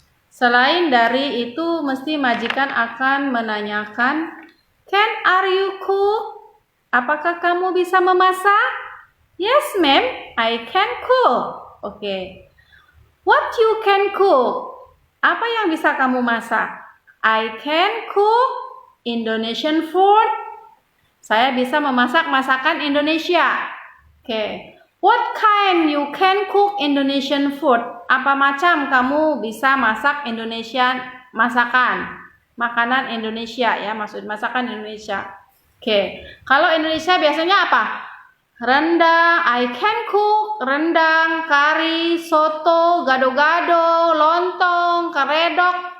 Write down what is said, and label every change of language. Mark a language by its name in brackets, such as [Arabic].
[Indonesian] Selain dari itu, mesti majikan akan menanyakan, [English] Can are you cook? [Indonesian] Apakah kamu bisa memasak? [English] Yes, ma'am, I can cook. Oke. What you can cook? [Indonesian] Apa yang bisa kamu masak? [English] I can cook Indonesian food. [Indonesian] Saya bisa memasak masakan Indonesia. Oke. [English] What kind you can cook Indonesian food? [Indonesian] Apa macam kamu bisa masak Indonesian masakan? Makanan Indonesia ya, maksud masakan Indonesia. Oke. Kalau Indonesia biasanya apa? Rendang, [English] I can cook [Indonesian] rendang, kari, soto, gado-gado, lontong, karedok.